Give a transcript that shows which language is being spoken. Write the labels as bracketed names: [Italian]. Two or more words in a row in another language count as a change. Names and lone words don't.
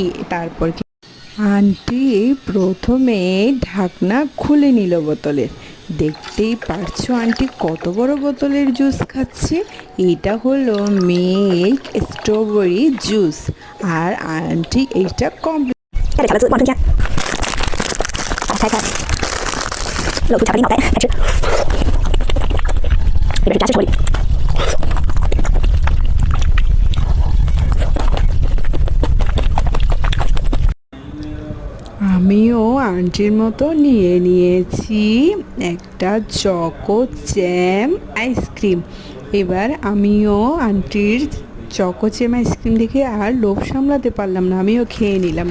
[Bangla] তারপর আন্টি প্রথমে ঢাকনা খুলে নিল বোতলের। দেখতেই পারছো আন্টি কত বড় বোতলের জুস খাচ্ছে। এটা হলো মিল্ক স্ট্রবেরি জুস। আর আন্টি এইটা কমপ্লিট। [Chinese] 带着条子往中间，把它拆开，露出巧克力脑袋，开吃。里边是炸鸡手里。 [Bangla] আমিও আন্টির মতো নিয়ে নিয়েছি একটা চকো জ্যাম আইসক্রিম। এবার আমিও আন্টির চকো জ্যাম আইসক্রিম দেখে আর লোভ সামলাতে পারলাম না, আমিও খেয়ে নিলাম।